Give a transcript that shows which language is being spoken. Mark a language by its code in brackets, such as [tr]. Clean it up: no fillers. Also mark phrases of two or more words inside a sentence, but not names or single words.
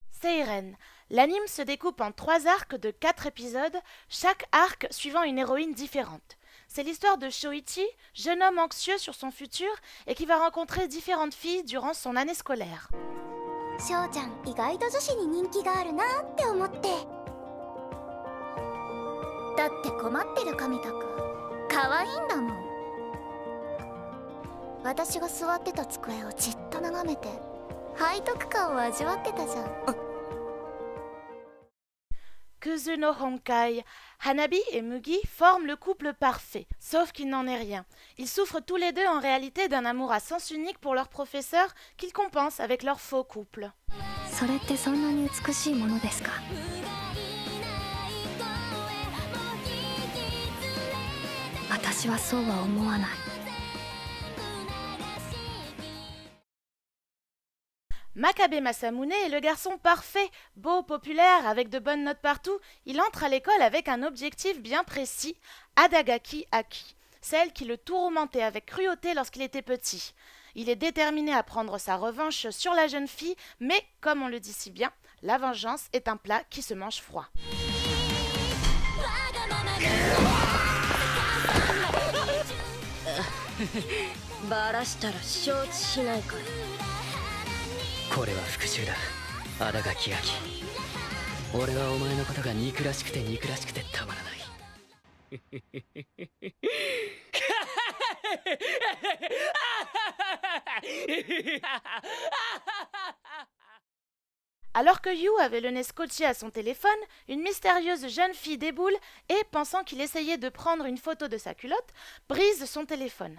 [fr] Seiren. L'anime se découpe en 3 arcs de 4 épisodes, chaque arc suivant une héroïne différente. C'est l'histoire de Shoichi, jeune homme anxieux sur son futur et qui va rencontrer différentes filles durant son année scolaire. [ja] 翔ちゃん意外と女子に人気があるなって思って。だって困ってる神田くん可愛いんだもん。私が座ってた机をじっと眺めて背徳感を味わってたじゃん。 [fr] Kuzuno Honkai, Hanabi et Mugi forment le couple parfait, sauf qu'il n'en est rien. Ils souffrent tous les deux en réalité d'un amour à sens unique pour leur professeur qu'ils compensent avec leur faux couple. [ja] それってそんなに美しいものですか？私はそうは思わない。 [fr] Makabe Masamune est le garçon parfait, beau, populaire, avec de bonnes notes partout. Il entre à l'école avec un objectif bien précis, Adagaki Aki, celle qui le tourmentait avec cruauté lorsqu'il était petit. Il est déterminé à prendre sa revanche sur la jeune fille, mais, comme on le dit si bien, la vengeance est un plat qui se mange froid. [ja] バラしたら承知しないかい。これは復讐だ、新垣秋。俺はお前のことが憎らしくて憎らしくてたまらない。 [fr] Alors que Yu avait le nez scotché à son téléphone, une mystérieuse jeune fille déboule et, pensant qu'il essayait de prendre une photo de sa culotte, brise son téléphone.